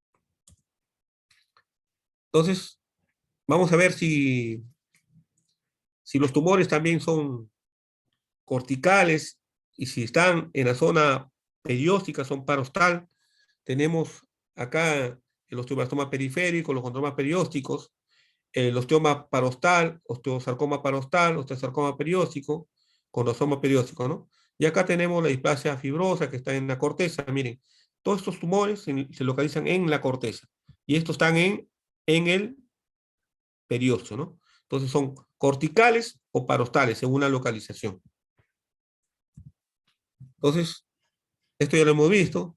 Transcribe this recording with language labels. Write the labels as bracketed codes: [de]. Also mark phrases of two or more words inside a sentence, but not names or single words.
[es] Entonces, vamos a ver si los tumores también son corticales y si están en la zona perióstica, son parostal. Tenemos acá el osteoblastoma periférico, los condromas periósticos, el osteoma parostal, osteosarcoma parostal, osteosarcoma perióstico, condrosoma perióstico, ¿no? Y acá tenemos la displasia fibrosa que está en la corteza. Miren, todos estos tumores se localizan en la corteza y estos están en el periósteo, ¿no? Entonces son corticales o parostales según la localización. Entonces, esto ya lo hemos visto.